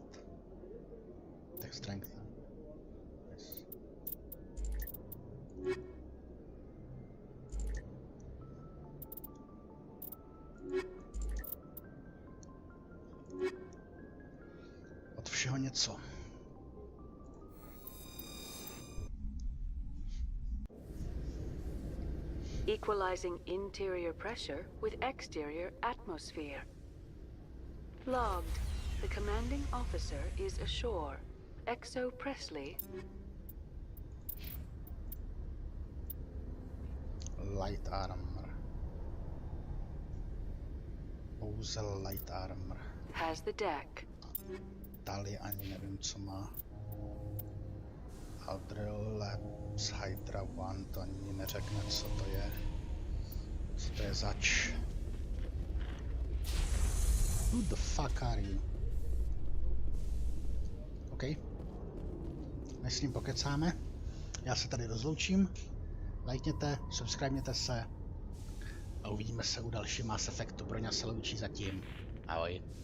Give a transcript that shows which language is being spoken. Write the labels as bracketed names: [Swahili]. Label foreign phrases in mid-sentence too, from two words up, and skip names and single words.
[English] Tech strength. Yes. [Czech] Od všeho něco. [English] Equalizing interior pressure with exterior atmosphere. Logged. The commanding officer is ashore. Exo Presley. Light armor. Pouze light armor. Has the deck. [Czech] Tali ani nevím, co má. Aldril Labs Hydra One, to ani neřekne, co to je. Co to je zač? [English] Who the fuck are you? OK. [Czech] Než s ním pokecáme, já se tady rozloučím. Lajkněte, subscribněte se a uvidíme se u další Mass Effectu. Broňa se loučí zatím. Ahoj.